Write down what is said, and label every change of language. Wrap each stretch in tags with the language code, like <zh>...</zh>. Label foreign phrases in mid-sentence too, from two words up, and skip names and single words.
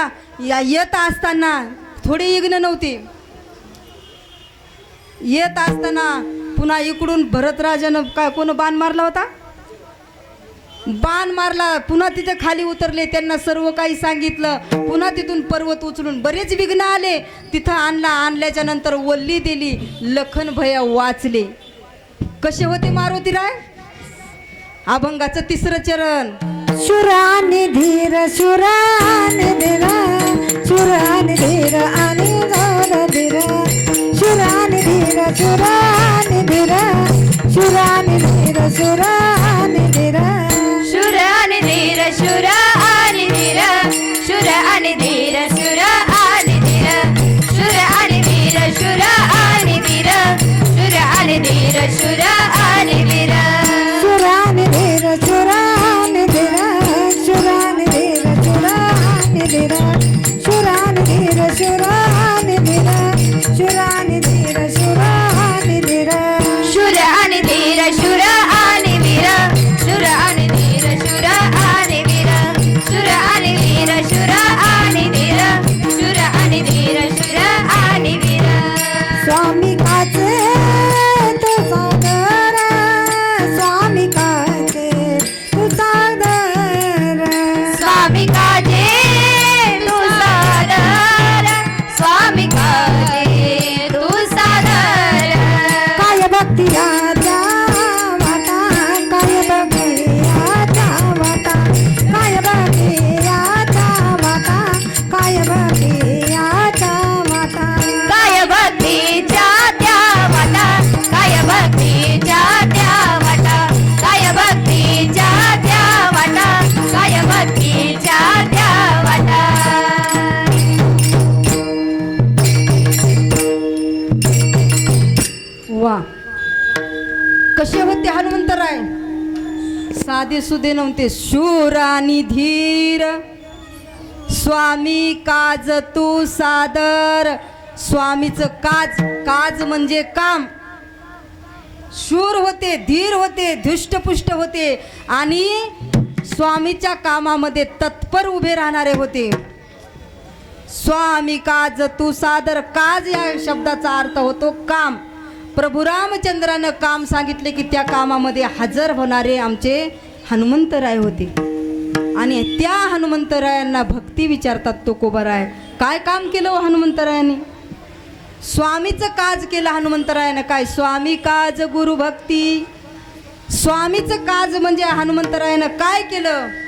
<mr>येत असताना थोडी इग्न नव्हती, येत असताना पुन्हा इकडून भरतराजानं काय कोण बाण मारला होता, बाण मारला. पुन्हा तिथे खाली उतरले, त्यांना सर्व काही सांगितलं. पुन्हा तिथून पर्वत उचलून बरेच विघ्न आले, तिथं आणल्याच्या नंतर वल्ली दिली. लखन भैया वाचले. कसे होते मारुतीराय? अभंगाचं 3रं चरण. शुराने धीर शुराने धीर शुराने धीर आणि जोर धीर शुराने धीर सुरानिधीर शुरानिधीर सुरानिधीर शुर आणि धीर शुर आणि धीर शुर आणि धीर शुर आणि धीर शुर आणि धीर शुर आणि धीर शुर आणि धीर शुर आणि धीर शुरानिधीर शुरानिधीर शुरानिधीर शुरानिधीर शुरानिधीर शुरानिधीर शुरानिधीर शुरानिधीर शुर आणि धीर शुर आणि धीर शुर आणि धीर शुर आणि धीर शुर आणि धीर शुर आणि धीर शुर आणि धीर शुर आणि धीर स्वामी काचे तू सागर स्वामी काचे तू सागर स्वामी काजे तू सादर स्वामी काजे तू सादर काय भक्तियाचा वाटा काय भक्तियाचा वाटा काय भक्तियाचा वाटा काय भक्तियाचा वाटा काय भक्तीच्या त्या वाटा काय भक्तीच्या त्या वाटा काय भक्तीच्या त्या वाटा काय भक्तीच्या त्या वाटा वा कसे होते हनुमंतराय साधे सुधे नव्हते शूर आणि धीर स्वामी काज तू सादर स्वामीचं काज म्हणजे काम शूर होते धीर होते धृष्टपुष्ट होते आणि स्वामीच्या कामामध्ये तत्पर उभे राहणारे होते स्वामी काज तू सादर काज या शब्दाचा अर्थ होतो काम प्रभू रामचंद्रानं काम सांगितले की त्या कामामध्ये हजर होणारे आमचे हनुमंतराय होते आणि त्या हनुमंतरायांना भक्ती विचारतात तुकोबाराय काय काम केलं हो हनुमंतरायाने स्वामीचं काज केलं हनुमंतरायानं काय स्वामी काज गुरु भक्ती स्वामीचं काज म्हणजे हनुमंतरायानं काय केलं</mr>